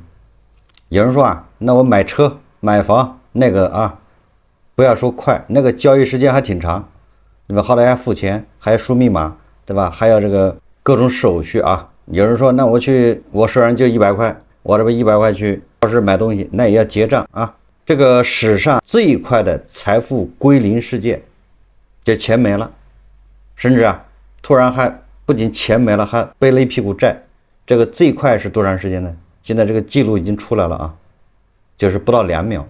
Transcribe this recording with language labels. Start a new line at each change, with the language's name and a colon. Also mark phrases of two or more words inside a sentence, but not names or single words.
Chinese: 有人说啊，那我買车、買房那个啊，不要说快，那个交易时间还挺长，对吧？好歹还付钱，还要输密碼，对吧？还要这个各种手續啊。有人说，那我手上就100塊，我这不100 塊去超市買東西，那也要結賬啊。這個史上最快的財富歸零事件，這錢沒了，甚至啊，突然還不僅錢沒了，還背了一屁股債。這個最快是多長時間呢？現在這個記錄已經出來了啊，就是不到2秒。